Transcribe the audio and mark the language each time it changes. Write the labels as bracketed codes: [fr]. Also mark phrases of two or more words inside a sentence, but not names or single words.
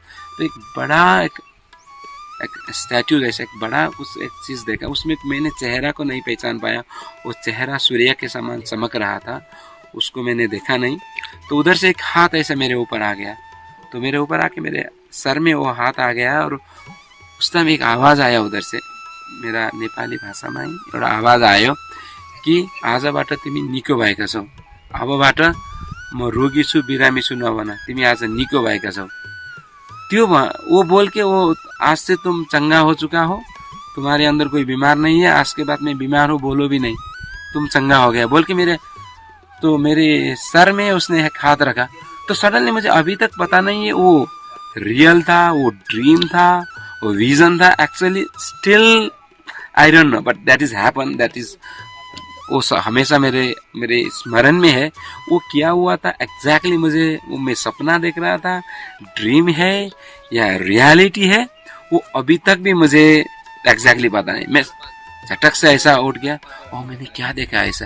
[hi] तो एक बड़ा एक स्टैचू जैसे एक बड़ा उस एक चीज़ देखा, उसमें मैंने चेहरा को नहीं पहचान पाया, वो चेहरा सूर्य के समान चमक रहा था, उसको मैंने देखा नहीं। तो उधर से एक हाथ ऐसे मेरे ऊपर आ गया, तो मेरे ऊपर आके मेरे सर में वो हाथ आ गया, और उस टाइम एक आवाज़ आया उधर से, मेरा [ne] नेपाली भाषामा एउटा आवाज आयो कि आजबाट तिमी निको भएका छौ, अबबाट म रोगी छु बिरामी छु नभन, तिमी आज निको भएका छौ। [hi] त्यो वो बोल के, वो आज से तुम चंगा हो चुका हो, तुम्हारे अंदर कोई बीमार नहीं है, आज के बाद मैं बीमार हूँ बोलो भी नहीं, तुम चंगा हो गया बोल के मेरे सर में उसने एक हाथ रखा। तो सडनली मुझे अभी तक पता नहीं है वो रियल था, वो ड्रीम था, वो विजन था, [en] actually still I don't know, but that is happen, that is [hi] वो हमेशा मेरे स्मरण में है। वो क्या हुआ था एग्जैक्टली, मुझे वो मैं सपना देख रहा था, ड्रीम है या रियलिटी है, वो अभी तक भी मुझे एग्जैक्टली पता नहीं। मैं झटक से ऐसा उठ गया, और मैंने क्या देखा ऐसा।